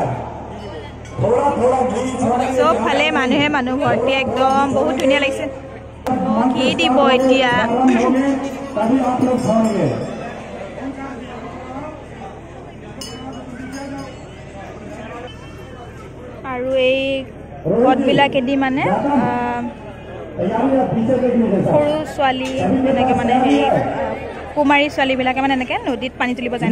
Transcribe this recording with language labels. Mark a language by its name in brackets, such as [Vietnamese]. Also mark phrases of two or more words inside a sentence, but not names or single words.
[Hindi] थोड़ा थोड़ा घी छोड़ेंगे। [Assamese] চব ফালে মানুহে মানুহ ভৰ্তি একদম বহুত ধুনীয়া লাগিছে। ঘি দিব এতিয়া। [Hindi] तभी आप लोग छोड़ेंगे। [Assamese] আৰু এই ঘটবিলাকেদি মানে সৰু ছোৱালী এনেকৈ মানে হেৰি কুমাৰী ছোৱালীবিলাকে মানে এনেকৈ নদীত পানী তুলিব যায়।